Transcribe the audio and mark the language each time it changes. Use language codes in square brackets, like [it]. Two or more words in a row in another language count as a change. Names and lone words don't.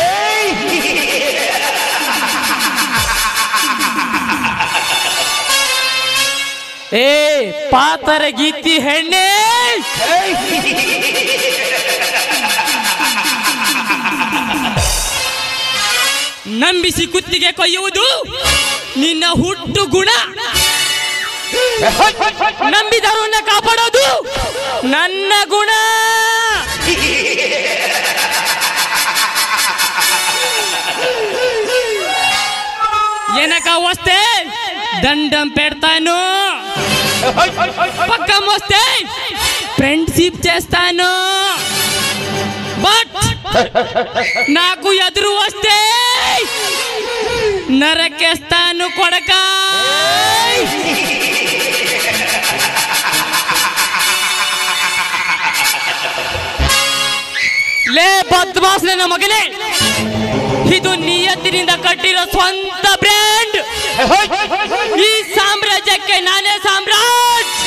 [kn] ಏ ಪಾತರ ಗೀತಿ ಹೆಣ್ಣೆ, ನಂಬಿಸಿ ಕುತ್ತಿಗೆ ಕೊಯ್ಯುವುದು ನಿನ್ನ ಹುಟ್ಟು ಗುಣ. ನಂಬಿದವರನ್ನ ಕಾಪಾಡೋದು ನನ್ನ ಗುಣ. [te] వెనక వస్తే దండం పెడతాను, పక్కం వస్తే ఫ్రెండ్షిప్ చేస్తాను. బట్ నాకు ఎదురు వస్తే నరకేస్తాను కొడక. [kn] ಲೇ ಬದ್ಮಾಸ್ ನನ್ನ ಮಗನೇ, ಇದು ನಿಯತ್ತಿನಿಂದ ಕಟ್ಟಿರೋ ಸ್ವಂತ ಬ್ರ್ಯಾಂಡ್. ಈ ಸಾಮ್ರಾಜ್ಯಕ್ಕೆ ನಾನೇ ಸಾಮ್ರಾಟ್.